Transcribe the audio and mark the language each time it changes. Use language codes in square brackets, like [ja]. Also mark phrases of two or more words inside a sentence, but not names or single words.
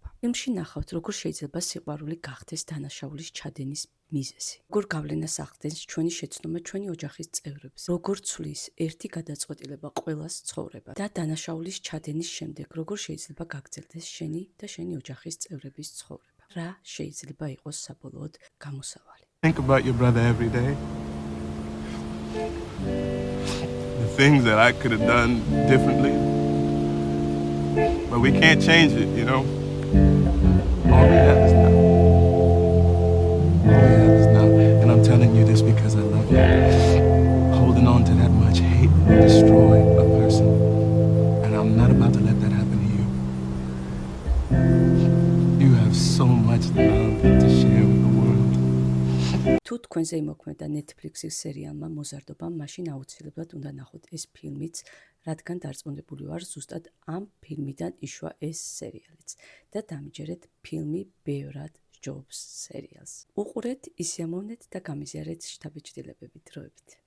[ka] ფილმში ნახავთ, როგორ შეიძლება სიყვარული გახდეს დანაშაულის ჩადენის მიზეზი. როგორ გავლენას ახდენს ჩვენი შეცდომა ჩვენი ოჯახის წევრებს, როგორ ცვლის ერთი გადაწყვეტილება ყველას ცხოვრება და დანაშაულის ჩადენის შემდეგ როგორ შეიძლება გაგრძელდეს შენი და შენი ოჯახის წევრების ცხოვრება. რა შეიძლება იყოს საბოლოოდ გამოსავალი. [en] Think about your brother every day. The things that I could have done differently. But we can't change it, you know? All we have is now. All we have is now. And I'm telling you this because I love you. Holding on to that much hate will destroy a person. And I'm not about to let that happen to you. You have so much love to share with the world. [ka] თუ თქვენზე იმოქმედა Netflix-ის სერიალმა მოზარდობა, მაშინ აუცილებლად უნდა ნახოთ ეს ფილმიც, რადგან დარწმუნებული ვარ, ზუსტად ამ ფილმიდან იშვა ეს სერიალიც და დამიჯერეთ ფილმი ბევრად ჯობს სერიალს. უყურეთ, ისიამოვნეთ და გამიზიარეთ შთაბეჭდილებები დროებით.